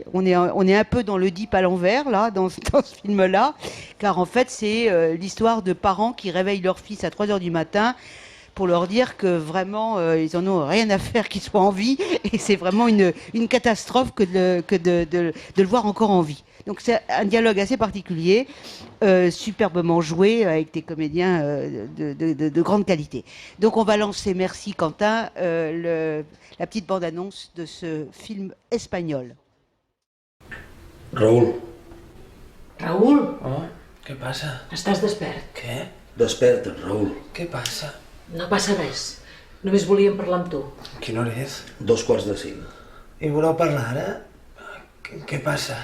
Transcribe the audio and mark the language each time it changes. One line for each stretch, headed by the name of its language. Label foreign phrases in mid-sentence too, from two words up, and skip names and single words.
French: On est un peu dans le deep à l'envers, là, dans ce film-là, car en fait c'est l'histoire de parents qui réveillent leur fils à 3h du matin pour leur dire que vraiment, ils en ont rien à faire qu'ils soient en vie, et c'est vraiment une catastrophe que de le voir encore en vie. Donc c'est un dialogue assez particulier, superbement joué, avec des comédiens de grande qualité. Donc on va lancer, merci Quentin, la petite bande-annonce de ce film espagnol.
Catalan: Raül, Raül, Oh, què passa? estàs despert? Què? desperta't, Raül. Què passa? No passa res. Només volíem parlar amb tu. Quina hora és? 2:45. I voleu parlar ara? Què passa?